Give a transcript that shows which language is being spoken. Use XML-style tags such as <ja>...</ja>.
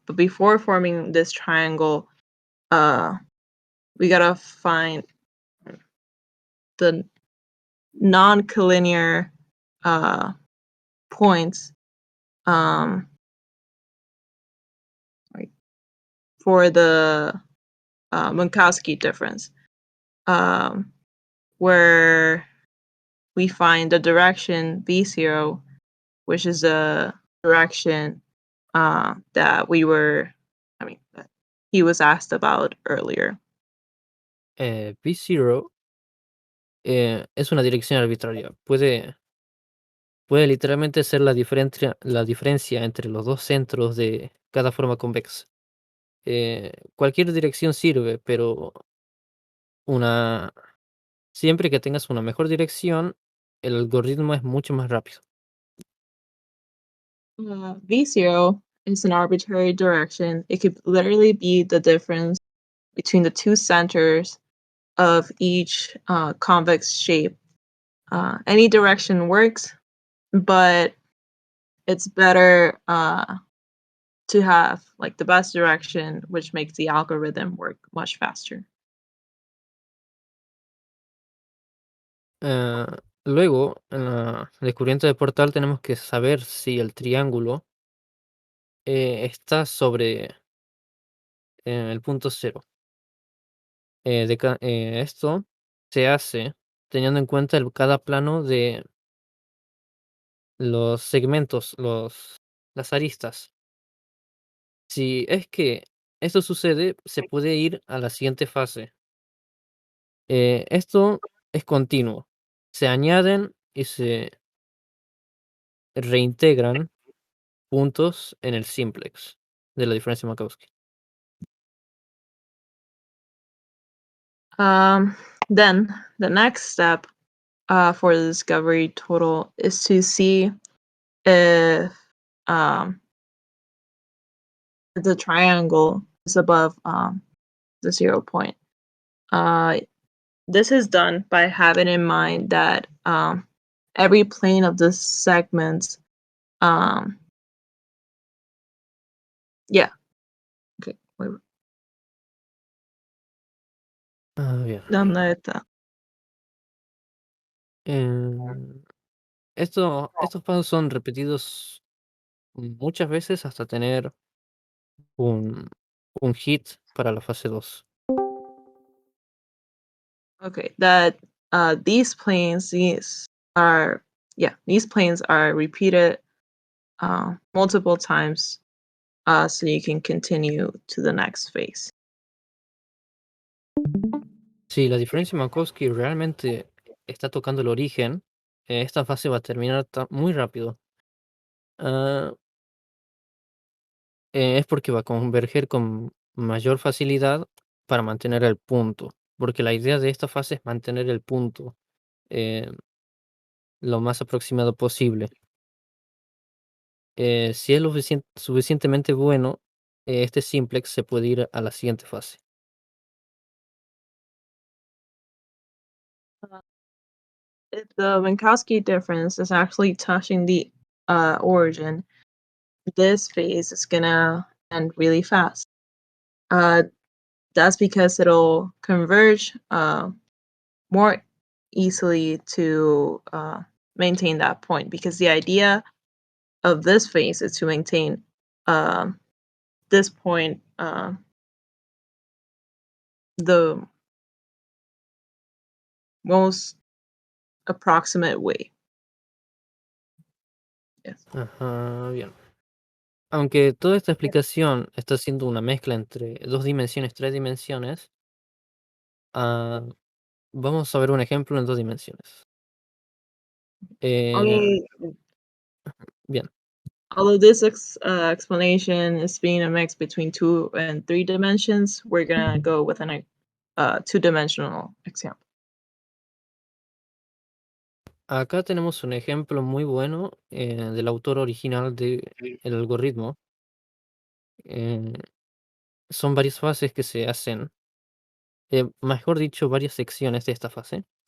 <en>But before forming this triangle, we gotta find the non-collinear points for the Minkowski difference, where we find the direction V0, which is the direction that that he was asked about earlier.</en> <es>B0 es una dirección arbitraria. Puede literalmente ser la diferencia entre los dos centros de cada forma convexa. Cualquier dirección sirve, pero siempre que tengas una mejor dirección, el algoritmo es mucho más rápido.</es> <en>V0 is an arbitrary direction. It could literally be the difference between the two centers of each convex shape. Any direction works, but it's better to have like the best direction, which makes the algorithm work much faster.</en> <es>Luego, en el descubrimiento de portal tenemos que saber si el triángulo está sobre el punto cero. Esto se hace teniendo en cuenta cada plano de los segmentos, las aristas. Si es que esto sucede, se puede ir a la siguiente fase. Esto es continuo. Se añaden y se reintegran puntos en el simplex de la diferencia Minkowski.</es> <en>Then the next step for the discovery total is to see if the triangle is above the 0 point. This is done by having in mind that every plane of the segments, yeah. Okay, wait.</en> <es>Bien. ¿Dónde está? Estos pasos son repetidos muchas veces hasta tener un hit para la fase 2.</es> <en>Okay, that these planes, these planes are repeated multiple times, so you can continue to the next phase.</en> <es>Si la diferencia Minkowski realmente está tocando el origen, esta fase va a terminar muy rápido. Es porque va a converger con mayor facilidad para mantener el punto, porque la idea de esta fase es mantener el punto lo más aproximado posible. Si es lo suficientemente bueno, este simplex se puede ir a la siguiente fase.</es> <en>If the Minkowski difference is actually touching the origin, this phase is gonna end really fast. That's because it'll converge more easily to maintain that point, because the idea of this phase is to maintain this point the most approximate way. Yes.</en> <es>Ajá, bien. Aunque toda esta explicación está siendo una mezcla entre 2 dimensiones, 3 dimensiones, vamos a ver un ejemplo en 2 dimensiones.</es> <en>Although,</en> <es>Bien.</es> <en>although this explanation is being a mix between 2 and 3 dimensions, we're gonna go with an 2-dimensional example.</en> <es>Acá tenemos un ejemplo muy bueno del autor original del algoritmo. Son varias fases que se hacen, mejor dicho, varias secciones de esta fase.</es>